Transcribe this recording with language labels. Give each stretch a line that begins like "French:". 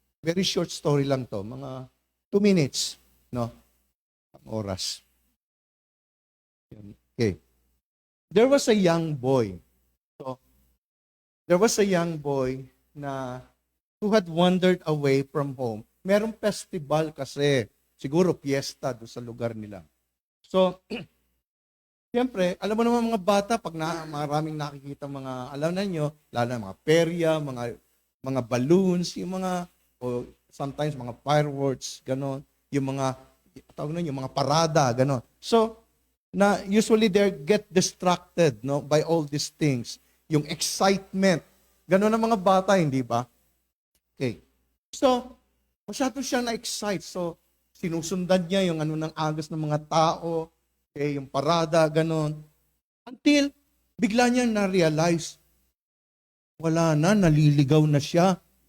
English: Very short story
Filipino: lang to, mga 2 minutes, no? Ang oras.
English: Okay. There was a young boy. So, there was a young boy na who had wandered away from home.
Filipino: Merong festival kasi, siguro fiesta doon sa lugar nila. So, siyempre, alam mo naman mga bata, pag maraming nakikita mga, alam na nyo, lalo na mga perya, mga balloons, yung mga, o sometimes mga fireworks, gano'n, yung mga, tawag na yung mga parada, gano'n.
English: So, usually they get distracted, no, by all these things.
Filipino: Yung excitement, gano'n ang mga bata, hindi ba? Okay. So, masyado siya na-excite. So, sinusundan niya yung ng agos ng mga tao, okay, yung parada, gano'n. Until, bigla niya na-realize, wala na, naliligaw na siya.